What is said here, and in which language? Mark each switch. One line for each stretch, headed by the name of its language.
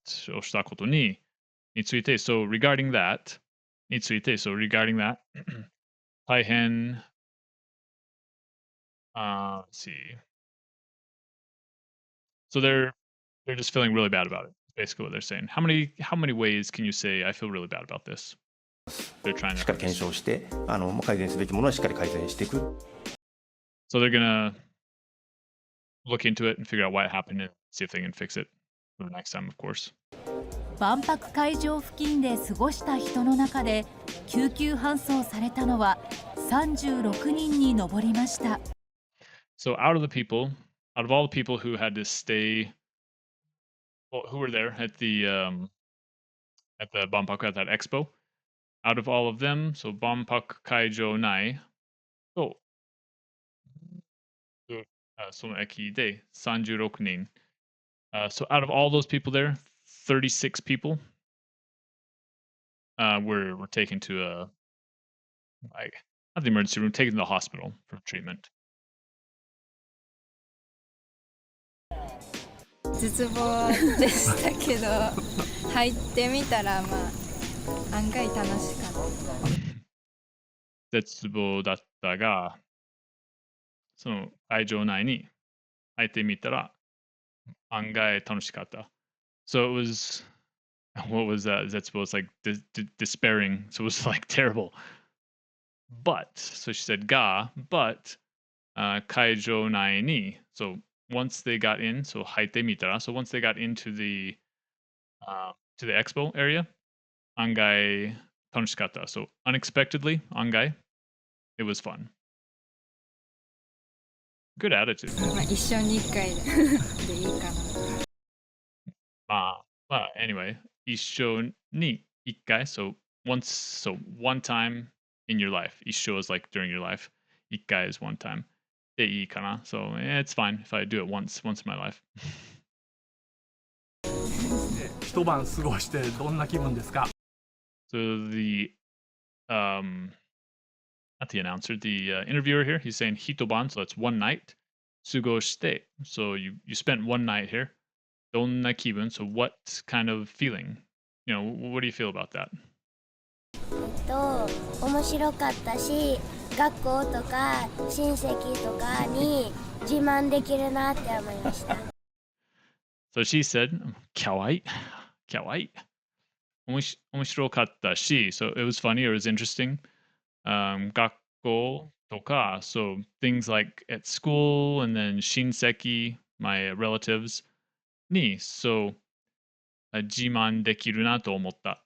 Japanese: Oshita koto ni tsuite.
English: So regarding that, taihen, let's see. So they're just feeling really bad about it. Basically what they're saying. How many ways can you say I feel really bad about this? They're trying
Japanese: しっかり
English: to
Japanese: 検証して、改善すべきものはしっかり改善していく。
English: So they're gonna look into it and figure out why it happened and see if they can fix it for the next time, of course.
Japanese: 万博会場付近で過ごした人の中で、救急搬送されたのは36人に上りました。
English: So out of all the people who had to stay, well, who were there at the Banpaku at that expo, out of all of them, so
Japanese: Banpaku Kaijo Nai,
English: so
Japanese: その駅で36人.
English: So out of all those people there, 36 people were taken to not the emergency room, taken to the hospital for treatment.
Japanese: 絶望でしたけど入ってみたら案外楽しかった。絶望だったが、その会場内に入ってみたら案外楽しかった。
English: So it was, what was that? That's supposed like despairing. So it was like terrible. But, so she said but
Japanese: kaijo nai ni.
English: So once they got in, so
Japanese: haite mitara.
English: So once they got into the to the expo area,
Japanese: angai tanoshikatta.
English: So unexpectedly, angai, it was fun. Good attitude.
Japanese: 一生に一回でいいかな。
English: Anyway,
Japanese: 一生に一回,
English: so one time in your life. 一生 is like during your life. 一回 is one time.
Japanese: でいいかな.
English: So it's fine if I do it once in my life.
Japanese: 一晩過ごしてどんな気分ですか?
English: So the not the announcer, the interviewer here, he's saying hitoban, so that's one night. Sugoshite, so you spent one night here.
Japanese: Donna kibun,
English: so what kind of feeling? You know, what do you feel about that?
Japanese: 面白かったし、学校とか親戚とかに自慢できるなって思いました。
English: So she said, kawaii.
Japanese: 面白かったし,
English: so it was funny, it was interesting.
Japanese: 学校とか,
English: so things like at school, and then shinseki, my relatives, ni, so
Japanese: 自慢できるなと思った.